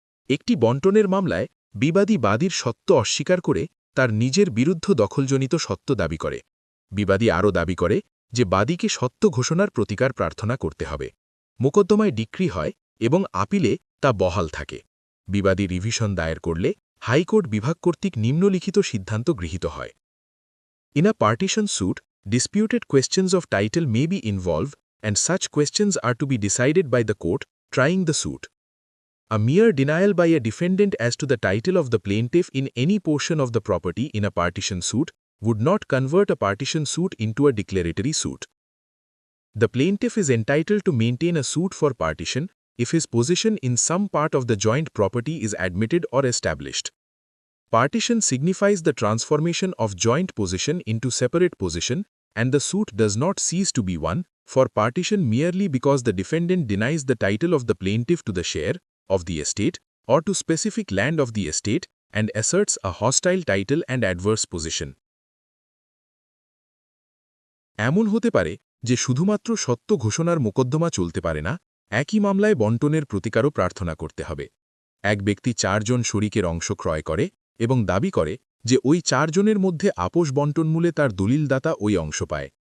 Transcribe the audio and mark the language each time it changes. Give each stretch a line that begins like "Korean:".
Bangla: একটি বন্টনের মামলায় বিবাদী বাদীর সত্ত্ব অস্বীকার করে তার নিজের বিরুদ্ধ দখলজনিত সত্ত্ব দাবি করে। বিবাদী আরও দাবি করে যে বাদীকে সত্ত্ব ঘোষণার প্রতিকার প্রার্থনা করতে হবে। মোকদ্দমায় ডিক্রি হয় এবং আপিলে তা বহাল থাকে। বিবাদী রিভিশন দায়ের করলে হাইকোর্ট বিভাগ কর্তৃক নিম্নলিখিত সিদ্ধান্ত গৃহীত হয়।
English: In a partition suit, disputed questions of title may be involved, and such questions are to be decided by the court trying the suit. A mere denial by a defendant as to the title of the plaintiff in any portion of the property in a partition suit would not convert a partition suit into a declaratory suit. The plaintiff is entitled to maintain a suit for partition if his possession in some part of the joint property is admitted or established. Partition signifies the transformation of joint possession into separate possession, and the suit does not cease to be one for partition merely because the defendant denies the title of the plaintiff to the share of the estate or to specific land of the estate and asserts a hostile title and adverse possession.
Bangla: এমন হতে পারে যে শুধুমাত্র সত্য ঘোষণার মোকদ্দমা চলতে পারে না, একই মামলায় বণ্টনের প্রতিকারও প্রার্থনা করতে হবে। এক ব্যক্তি 4 জন শরিকের অংশ ক্রয় করে এবং দাবি করে যে ওই 4 জনের মধ্যে আপোষ বণ্টনমূলে তার দলিলদাতা ওই অংশ পায়।